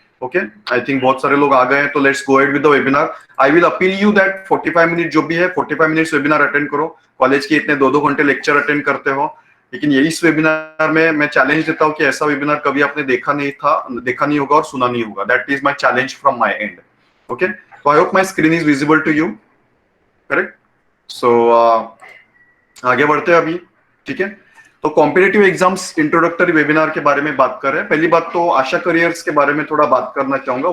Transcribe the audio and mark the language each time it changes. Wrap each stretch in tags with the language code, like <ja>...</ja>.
<hi>Okay, I think बहुत सारे लोग आ गए हैं, तो</hi> <en>Let's go ahead with the webinar. I will appeal you that</en> <hi>45 minute जो भी है, 45 मिनट्स वेबिनार अटेंड करो. कॉलेज के इतने 2-2 घंटे लेक्चर अटेंड करते हो, लेकिन ये इस वेबिनार में मैं चैलेंज देता हूं कि ऐसा वेबिनार कभी आपने देखा नहीं होगा और सुना नहीं होगा.</hi> <en>That is my challenge from my end. Okay, so I hope my screen is visible to you, correct?</en> <hi>So आगे बढ़ते हैं अभी, ठीक है? तो कॉम्पिटिटिव एग्जाम्स इंट्रोडक्टरी वेबिनार के बारे में बात कर रहे हैं. पहली बात तो आशा करियर्स के बारे में थोड़ा बात करना चाहूंगा.</hi>